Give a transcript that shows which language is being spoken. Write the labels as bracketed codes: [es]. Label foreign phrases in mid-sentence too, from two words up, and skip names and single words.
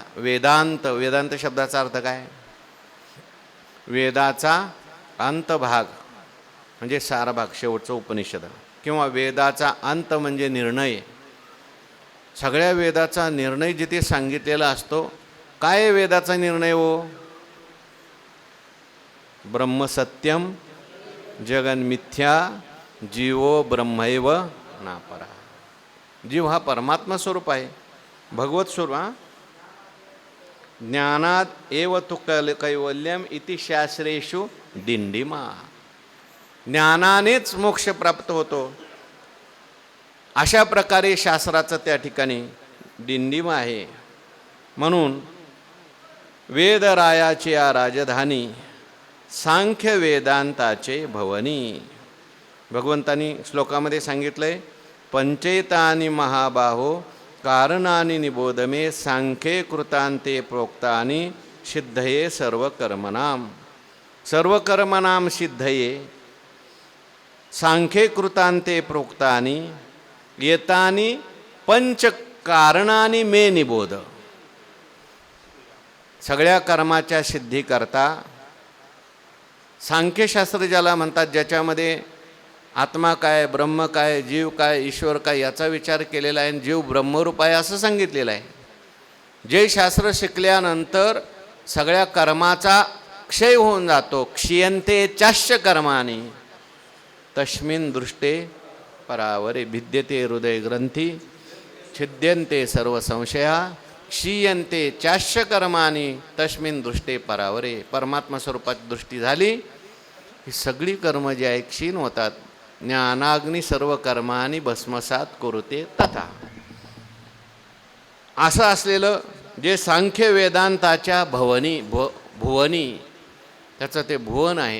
[mr] वेदांत, वेदांत शब्दाचा अर्थ काय? वेदाचा अंतभाग म्हणजे सारभाग, शेवटचं उपनिषद. किंवा वेदाचा अंत म्हणजे निर्णय. सगळ्या वेदाचा निर्णय जिथे सांगितलेला असतो. काय वेदाचा निर्णय हो? [sa] ब्रह्म सत्यम जगन मिथ्या जीवो ब्रह्मैव नापरा. [mr] जीव हा परमात्मा स्वरूप आहे, भगवत स्वरूप. [sa] ज्ञानात एव तु कैवल्यम इति शास्त्रेषु दिंडिमा. [mr] ज्ञानानेच मोक्ष प्राप्त होतो, अशा प्रकारे शास्त्राचं त्या ठिकाणी दिंडिमा आहे. म्हणून वेदरायाची या राजधानी, सांख्य वेदांताचे भवनी. भगवंतानी श्लोकामध्ये सांगितलंय, [sa] पंचैतानि महाबाहो कारणानि निबोधमे सांख्ये कृतांते प्रोक्तानि सिद्धये सर्व कर्मणाम. सर्व कर्मणाम सिद्धये सांख्ये कृतांते प्रोक्तानि येतानि पंच कारणानि मे निबोध. [mr] सगळ्या कर्माच्या सिद्धीकरता सांख्यशास्त्र ज्याला म्हणतात, ज्याच्यामध्ये आत्मा काय, ब्रह्म काय, जीव काय, ईश्वर काय याचा विचार केलेला आहे. जीव ब्रह्मरूप आहे असं सांगितलेलं आहे. जे शास्त्र शिकल्यानंतर सगळ्या कर्माचा क्षय होऊन जातो. [sa] क्षीयन्ते चाश्च कर्माणि तस्मिन् दृष्टे परावरे. भिद्यते हृदय ग्रंथी छिद्यन्ते सर्व संशया क्षीयन्ते चाश्च कर्माणि तस्मिन् दृष्टे परावरे. [mr] परमात्मा स्वरूपाची दृष्टी झाली ही सगळी कर्म जी आहे क्षीण होतात. [sa] ज्ञानाग्नी सर्व कर्मांनी भस्मसात करुते तथा. [mr] असं असलेलं जे सांख्य वेदांताच्या भुवनी, त्याचं ते भुवन आहे.